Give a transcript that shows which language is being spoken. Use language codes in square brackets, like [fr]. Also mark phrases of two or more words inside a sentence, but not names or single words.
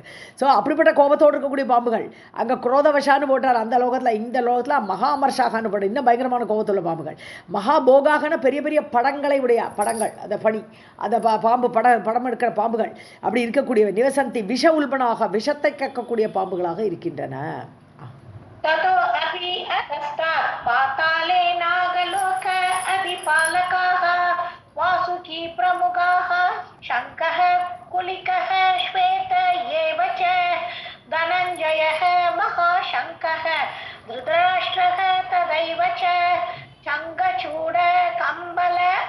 [ta] ஸோ அப்படிப்பட்ட கோபத்தோடு இருக்கக்கூடிய பாம்புகள். அங்கே குரோதவசான்னு போட்டார் அந்த லோகத்தில். இந்த லோகத்தில் மகா அமர்ஷாகான்னு போட்டார், இன்னும் பயங்கரமான கோபத்துள்ள பாம்புகள். மகாபோகாகன பெரிய பெரிய படங்களை உடைய படங்கள், அந்த பனி அந்த பாம்பு படம் எடுக்கிற பாம்புகள் அப்படி இருக்கக்கூடியவை. [sa] निवसन्ति विष उल्बणाः [ta] விஷத்தை கக்கக்கூடிய பாம்புகளாக இருக்கின்றன. [sa] ततो अपि अधस्तात् पाताले नागलोक अधिपालकाः वासुकी प्रमुखाः शङ्कः कुलिकः श्वेत एव च धनञ्जयः महाशङ्कः धृतराष्ट्रः तदैव च शङ्खचूड कम्बल